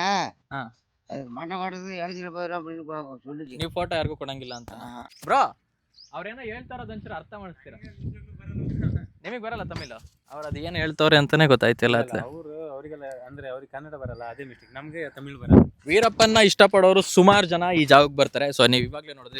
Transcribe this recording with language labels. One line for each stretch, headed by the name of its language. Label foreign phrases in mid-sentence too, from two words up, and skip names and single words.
Tamil: ஆ. அது மண்ணை மாட்டுறது இறச்சிட்டு போயிடும் அப்படின்னு சொல்லிச்சு.
Kannada: ನೀವು ಫೋಟೋ ಯಾರಿಗೂ ಕೊಡಂಗಿಲ್ಲ ಅಂತ ಬ್ರೋ? ಅವ್ರೇನೋ ಹೇಳ್ತಾ ಇರೋದು ಒಂಚೂರು ಅರ್ಥ ಮಾಡಿಸ್ತೀರಾ? ನಿಮಗೆ ಬರಲ್ಲ ತಮಿಳು? ಅವ್ರು ಅದು ಏನು ಹೇಳ್ತವ್ರೆ ಅಂತಾನೆ ಗೊತ್ತಾಯ್ತಿಲ್ಲ. ಅವರಿಗೆಲ್ಲ ಅಂದ್ರೆ ಅವ್ರಿಗೆ ಕನ್ನಡ ಬರಲ್ಲ, ಅದೇ ಮಿಸ್ಟೇಕ್. ನಮಗೆ ತಮಿಳು ಬರಲ್ಲ. ವೀರಪ್ಪನ್ನ ಇಷ್ಟಪಡೋರು ಸುಮಾರು ಜನ ಈ ಜಾಗಕ್ಕೆ ಬರ್ತಾರೆ. ಸೊ ನೀವು ಇವಾಗಲೇ ನೋಡಿದ್ರಿ.